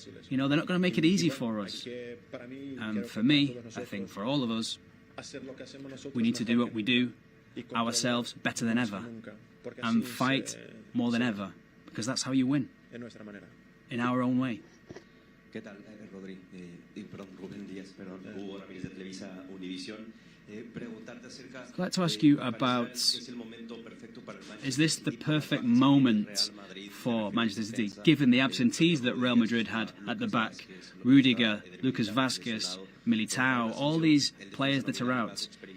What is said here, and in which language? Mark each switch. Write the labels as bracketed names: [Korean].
[English] You know, they're not going to make it easy for us. And for me, I think for all of us, we need to do what we do ourselves better than ever and fight more than ever, because that's how you win, in our own way. [Spanish] ¿Qué tal, Rodri? Ruben Dias, Hugo Ramírez de Televisa Univisión. [English] I'd like to ask you about, is this the perfect moment for Manchester City, given the absentees that Real Madrid had at the back? Rudiger, Lucas Vázquez, Militao, all these players that are out.